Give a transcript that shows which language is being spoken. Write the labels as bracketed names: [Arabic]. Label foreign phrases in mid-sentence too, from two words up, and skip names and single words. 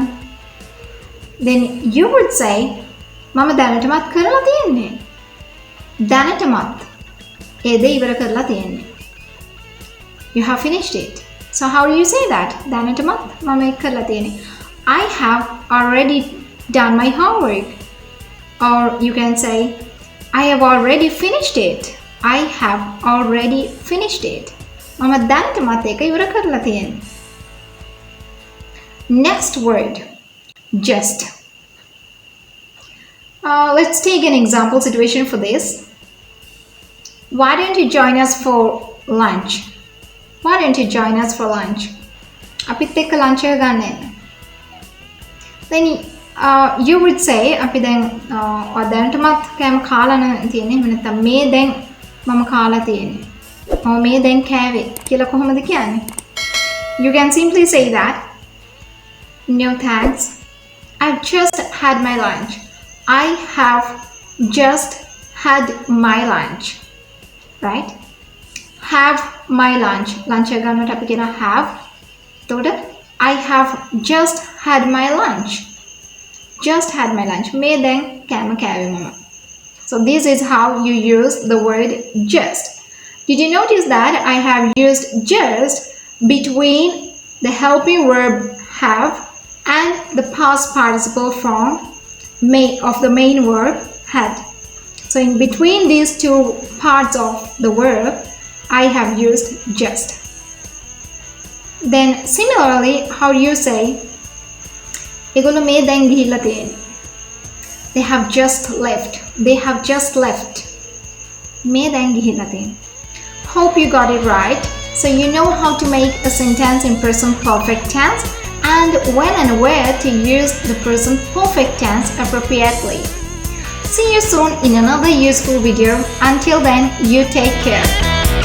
[English] Then you would say [Sinhala] මම දැනටමත් කරලා තියෙන්නේ. දැනටමත් ඒ දේ ඉවර කරලා තියෙන්නේ. [English] You have finished it. So how do you say that? [Sinhala] දැනටමත් මම ඒක කරලා තියෙන්නේ. [English] I have already done my homework. Or you can say I have already finished it. I have already finished it. [Sinhala] මම දැනටමත් ඒක ඉවර කරලා තියෙනවා. [English] Next word, just. Let's take an example situation for this. Why don't you join us for lunch? Why don't you join us for lunch? [Sinhala] අපිත් එක්ක lunch එක ගන්න එන්න. [English] Then you would say [Sinhala] අපි දැන් දැනටමත් කෑම කාලා තියෙන්නේ. එහෙම නැත්නම් මේ දැන් මම කාලා තියෙන්නේ. මම මේ දැන් කෑවේ කියලා කොහොමද කියන්නේ? [English] You can simply say that. No thanks. I've just had my lunch. I have just had my lunch. Right? Have my lunch. Lunch [Sinhala] එක ගන්නකොට අපි කියනවා [English] have. එතකොට I have just had my lunch. Just had my lunch. [Sinhala] මේ දැන් කෑම කෑවේ මම. [English] So this is how you use the word just. Did you notice that I have used just between the helping verb have and the past participle form of the main verb had? So in between these two parts of the verb, I have used just. Then similarly, how do you say [Sinhala] ඒගොල්ලෝ මේ දැන් ගිහිල්ලා තියෙන්නේ. [English] They have just left. They have just left. [Sinhala] මේ දැන් ගිහිල්ලා තියෙන්නේ. [English] Hope you got it right. So you know how to make a sentence in present perfect tense and when and where to use the present perfect tense appropriately. See you soon in another useful video. Until then, you take care.